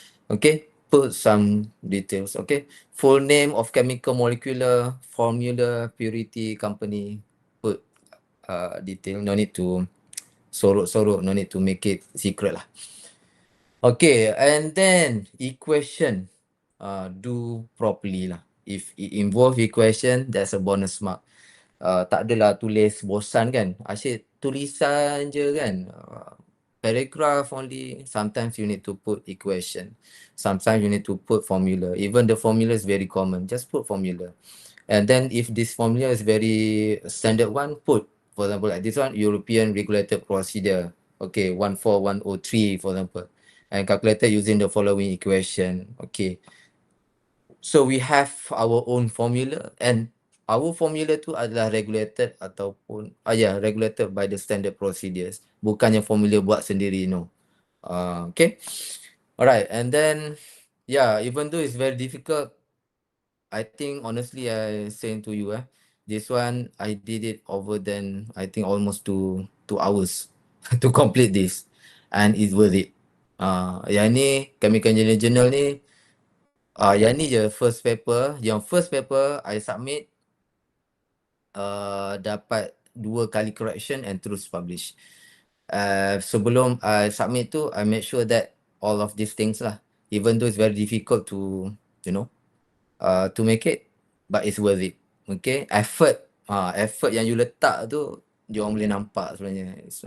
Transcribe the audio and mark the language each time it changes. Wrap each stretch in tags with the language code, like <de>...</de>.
<en>Okay, put some details. Okay, full name of chemical molecular formula purity company, put detail. No need to sorok, no need to make it secret lah. Okay, and then equation, do properly lah. If it involve equation, that's a bonus mark.</en> <ms>Tak adalah tulis bosan kan. Asyik tulisan je kan.</ms> <en>Paragraph only. Sometimes you need to put equation. Sometimes you need to put formula. Even the formula is very common. Just put formula. And then if this formula is very standard one, put, for example, like this one, European Regulated Procedure. Okay, 14103, for example. And calculated using the following equation. Okay. So we have our own formula, and our formula</en> <ms>tu adalah</ms> <en>regulated ataupun regulated by the standard procedures.</en> <ms>Bukannya formula buat sendiri, no.</ms> <en>Okay. Alright, and then even though it's very difficult, I think honestly I saying to you, this one I did it over than I think almost 2 hours to complete this, and it's worth it.</en> <ms>Yang ni chemical engineering journal ni, yang ni je</ms> <en>first paper.</en> <ms>Yang</ms> <en>first paper I submit</en> <ms>dapat 2 kali</ms> <en>correction and</en> <ms>terus</ms> <en>publish.</en> <ms>Sebelum</ms> <en>I submit tu, I make sure that all of these things lah, even though it's very difficult to, to make it, but it's worth it.</en> <ms>Okay, effort yang you letak tu, diorang boleh nampak sebenarnya.</ms>